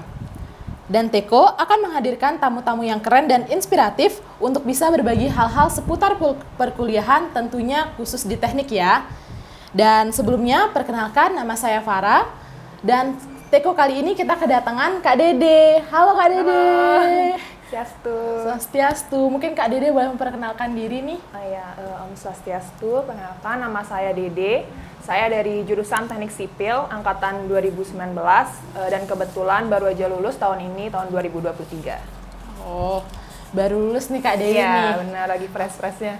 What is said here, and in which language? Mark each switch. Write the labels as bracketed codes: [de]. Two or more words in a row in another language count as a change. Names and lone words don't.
[id] Dan TEKO akan menghadirkan tamu-tamu yang keren dan inspiratif untuk bisa berbagi hal-hal seputar perkuliahan, tentunya khusus di teknik ya. Dan sebelumnya, perkenalkan nama saya Farah. Dan TEKO kali ini kita kedatangan Kak Dede. Halo Kak Dede. Swastiastu. Mungkin Kak Dede boleh memperkenalkan diri nih. Om Swastiastu, perkenalkan nama saya Dede. Saya dari jurusan Teknik Sipil angkatan 2019 dan kebetulan baru aja lulus tahun ini, tahun 2023. Oh, baru lulus nih Kak Dede nih. Iya, benar, lagi fresh-freshnya.